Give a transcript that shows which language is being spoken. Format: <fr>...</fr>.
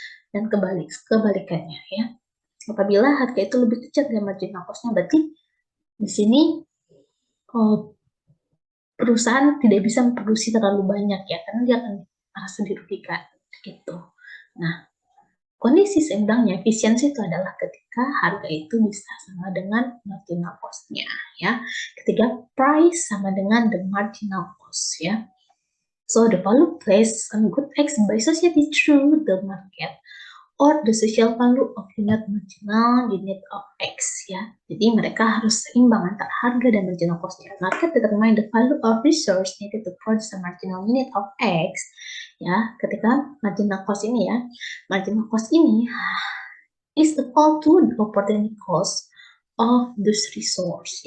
<id>Dan kebalikannya ya. Apabila harga itu lebih kecil dari marginal cost-nya, berarti di sini perusahaan tidak bisa memproduksi terlalu banyak ya, karena dia akan merasa dirugikan gitu. Nah, kondisi seimbangnya efisiensi itu adalah ketika harga itu bisa sama dengan marginal cost-nya ya. Ketika price sama dengan the marginal cost ya.</id> <en>So the value placed on good X by society through the market or the social value of unit of X ya.</en> <id>Jadi mereka harus seimbang antara harga dan marginal cost-nya.</id> <en>Market determine the value of resource needed to produce a marginal unit of X ya.</en> <id>Ketika marginal cost ini ya, marginal cost ini</id> <en>is equal to the opportunity cost of this resource.</en>